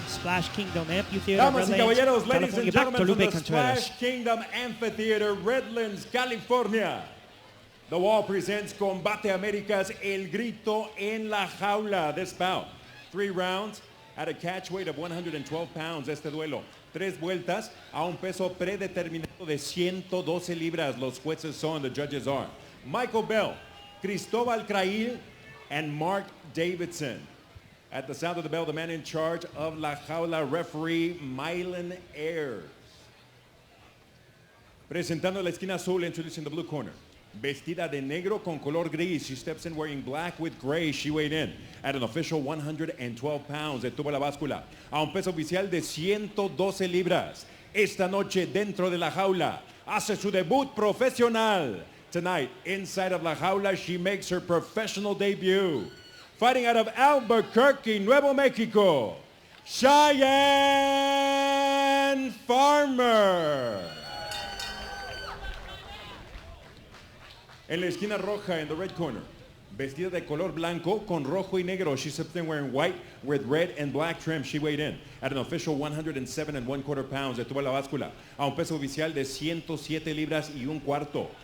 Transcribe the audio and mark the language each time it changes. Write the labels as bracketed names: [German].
[English] Splash Kingdom Amphitheater. [Spanish] Damas y caballeros, [English] ladies [Spanish] California. [English] and gentlemen, from the Contreras. Splash Kingdom Amphitheater, Redlands, California. The Wall presents Combate Américas, El Grito en la Jaula. This bout, 3 rounds at a catch weight of 112 pounds. [Spanish] Este duelo, 3 vueltas a un peso predeterminado de 112 libras. Los jueces son, [English] the judges are Michael Bell, Cristobal Crail, and Mark Davidson. At the sound of the bell, the man in charge of La Jaula, referee Mylan Ayers. [Spanish] Presentando la esquina azul, [English] introducing the blue corner. [Spanish] Vestida de negro con color gris. [English] She steps in wearing black with gray. She weighed in at an official 112 pounds. [Spanish] Detuvo la báscula a un peso oficial de 112 libras. Esta noche, dentro de la jaula, hace su debut profesional. [English] Tonight, inside of La Jaula, she makes her professional debut. Fighting out of Albuquerque, Nuevo Mexico, Shyann Farmer. [Spanish] En la esquina roja, [English] in the red corner, [Spanish] vestida de color blanco con rojo y negro. [English] She stepped in wearing white with red and black trim. She weighed in at an official 107 1/4 pounds. [Spanish] Detuvo la báscula a un peso oficial de 107 libras y un cuarto.